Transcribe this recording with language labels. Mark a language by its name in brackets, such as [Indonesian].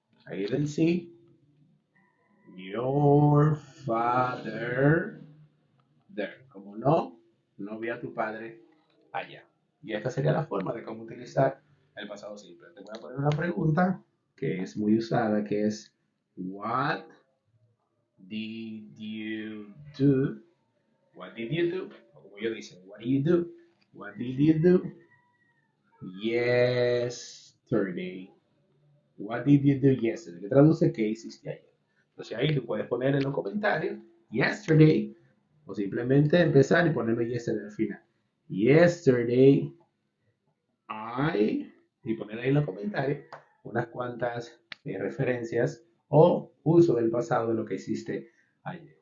[English] I didn't see your father there. [Spanish] Como no, no vi a tu padre allá. Y esta sería la forma de cómo utilizar el pasado simple. Te voy a poner una pregunta que es muy usada, que es [English] What did you do? What did you do? [Spanish] O como ellos dicen, [English] what did you do? What did you do yesterday? What did you do yesterday? [Spanish] Que traduce qué hiciste ayer. Entonces ahí tú puedes poner en los comentarios yesterday o simplemente empezar y ponerlo yesterday al final. Yesterday I y poner ahí en los comentarios unas cuantas referencias o uso del pasado de lo que hiciste ayer.